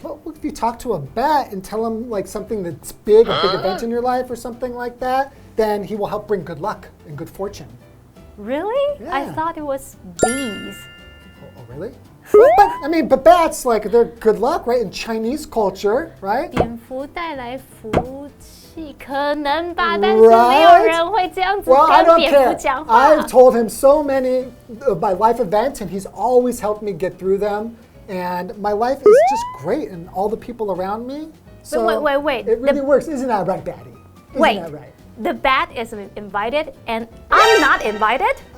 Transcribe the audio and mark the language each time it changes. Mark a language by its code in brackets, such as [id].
[en] Well, if you talk to a bat and tell him like something that's big, a big event in your life or something like that, then he will help bring good luck and good fortune. Really? Yeah. I thought it was bees. Oh, really? But bats, like, they're good luck, right? In Chinese culture, right? [zh] 蝙蝠带来福气，可能吧，但是没有人会这样子跟蝙蝠讲话。 [en] I've told him so many of my life events, and he's always helped me get through them. And my life is just great, and all the people around me. So wait. It really works. Isn't that right, Batty? Isn't that right? The bat is invited, and I'm not invited?